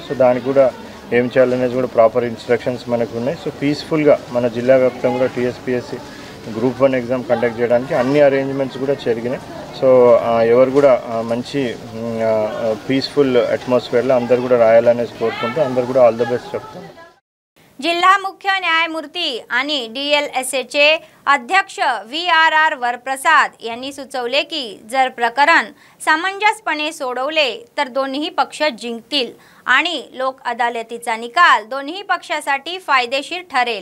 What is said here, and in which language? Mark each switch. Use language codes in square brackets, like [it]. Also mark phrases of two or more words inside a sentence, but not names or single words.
[te] సో దానికి కూడా ఏం చేయాలనేది కూడా [en] proper instructions [te] మనకు ఉన్నాయి. సో పీస్ఫుల్గా మన జిల్లా వ్యాప్తంగా కూడా టీఎస్పీఎస్సీ [en] Group 1 exam conduct [te] చేయడానికి అన్ని అరేంజ్మెంట్స్ కూడా జరిగినాయి. సో ఎవరు కూడా మంచి [en] peaceful atmosphere [te] అందరు కూడా రాయాలనేసి కోరుకుంటూ అందరు కూడా [en] all the best [te] చెప్తాను. [mr] जिल्हा मुख्य न्यायमूर्ती आणि DLSAचे अध्यक्ष VRR वरप्रसाद यांनी सुचवले की जर प्रकरण समंजसपणे सोडवले तर दोन्ही पक्ष जिंकतील आणि लोक अदालतीचा निकाल दोन्ही पक्षासाठी फायदेशीर ठरेल.